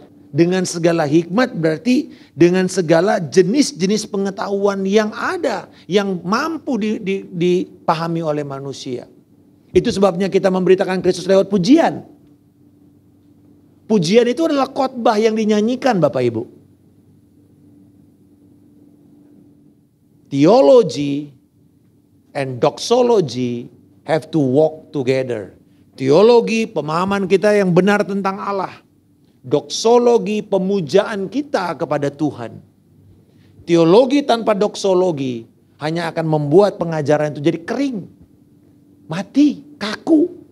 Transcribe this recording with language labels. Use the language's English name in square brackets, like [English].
[Indonesian] Dengan segala hikmat berarti dengan segala jenis-jenis pengetahuan yang ada. Yang mampu dipahami oleh manusia. Itu sebabnya kita memberitakan Kristus lewat pujian. Pujian itu adalah khotbah yang dinyanyikan Bapak Ibu. [English] Theology and doxology have to walk together. [Indonesian] Teologi, pemahaman kita yang benar tentang Allah. Doksologi, pemujaan kita kepada Tuhan. Teologi tanpa doksologi hanya akan membuat pengajaran itu jadi kering. Mati, kaku.